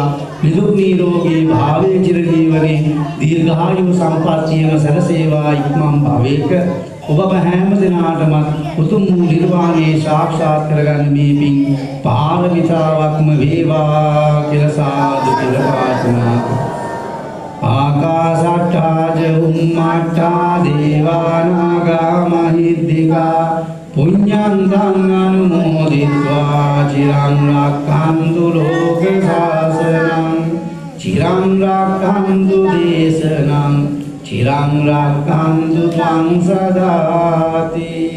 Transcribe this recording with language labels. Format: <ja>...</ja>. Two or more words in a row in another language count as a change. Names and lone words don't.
<si>නිදුක් නිරෝගී භාවයේ චිරජීවනයේ දීර්ඝායු සම්පන්නියම සැලසේවා. ඉක්මන් භවයක ඔබ හැම දිනාටම උතුම් නිර්වාණය සාක්ෂාත් කරගන්න මේ පින් පාරමිතාවක්ම වේවා කියලා සාදු කියලා ප්‍රාර්ථනා කරමු.</si> <pi>ආකාශට්ටා ජුම්මට්ටා දේවානාගා මහිද්దికා පුඤ්ඤං අනුමෝදිत्वा චිරං රක්ඛන්තු ලෝක ශාසනං චිරං රක්ඛන්තු දේශනං චිරං රක්ඛන්තු ත්වං සදාති.</pi>